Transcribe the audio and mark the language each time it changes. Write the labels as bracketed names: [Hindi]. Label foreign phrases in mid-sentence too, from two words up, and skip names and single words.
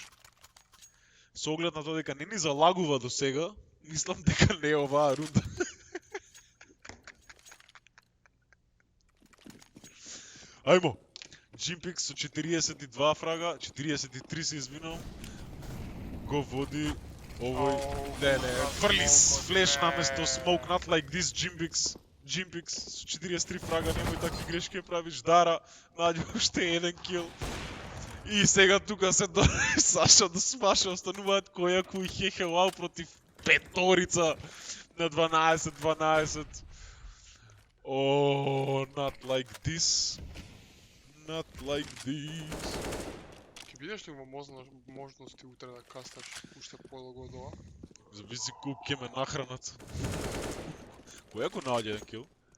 [Macedonian] Со оглед на тоа дека не ни залагува до сега, мислам дека не е оваа рунда. Ајмо! Jimpix со 42 фрага, 43 се извинувам. Го води овој... Не, фрли флеш наместо смоук, [English] not like this [Macedonian] Jimpix со 43 фрага, немој такви грешки правиш. Дара, најде уште еден кил. И сега тука се дори Саша да смаша, остануваат Којако и Хехе Лау против петорица на 12-12. [English] Oh, not like this. Not like this. [Macedonian] Ќе бидеш ли во можности утре да касташ уште подолго од ова? Зависи колку ќе ме нахранат. Којако наоѓа еден кил?